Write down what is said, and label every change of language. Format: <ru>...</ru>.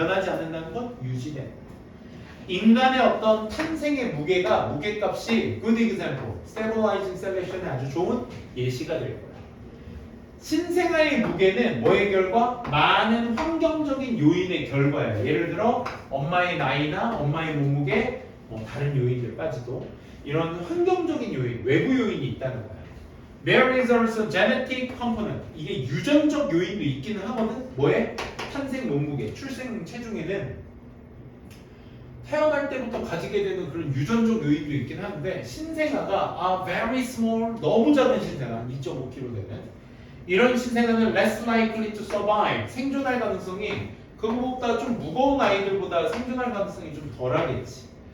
<ko>변하지 않는다는 건 유지된다. 인간의 어떤 탄생의 무게값이 good example, stabilizing selection의 아주 좋은 예시가 될 거야. 신생아의 무게는 뭐의 결과? 많은 환경적인 요인의 결과야. 예를 들어 엄마의 나이나 엄마의 몸무게, 뭐 다른 요인들까지도 이런 환경적인 요인, 외부 요인이 있다는 거야.</ko> <en>There is also genetic component.</en> <ko>이게 유전적 요인도 있기는 하거든. 뭐에? 탄생 몸무게, 출생 체중에는 태어날 때부터 가지게 되는 그런 유전적 요인도 있긴 한데 신생아가 very small, 너무 작은 신생아, 2.5kg 되는 이런 신생아는 less likely to survive, 생존할 가능성이 그거보다 좀 무거운 아이들보다 생존할 가능성이 좀 덜하겠지.</ko>